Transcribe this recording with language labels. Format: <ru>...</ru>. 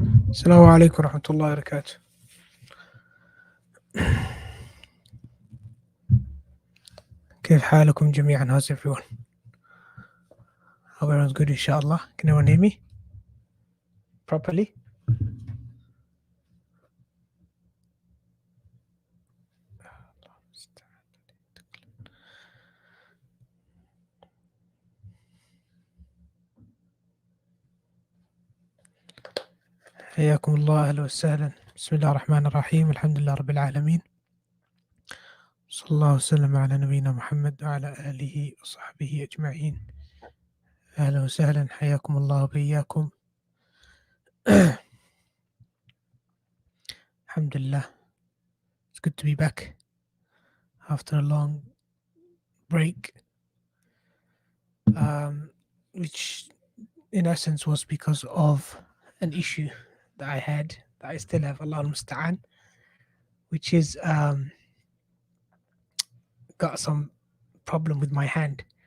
<ar>السلام عليكم ورحمة الله وبركاته. كيف حالكم جميعا؟</ar> <en>How's everyone? Hope everyone's good inshallah. Can everyone hear me properly?</en> <ar>حياكم الله، أهلا وسهلا. بسم الله الرحمن الرحيم، الحمد لله رب العالمين، صلى الله وسلم على نبينا محمد وعلى آله وصحبه أجمعين. أهلا وسهلا، حياكم الله وبياكم.</ar> <en>Alhamdulillah, it's good to be back after a long break, which in essence was because of an issue that I had, that I still have, Allah al-Musta'an, which is got some problem with my hand.</en>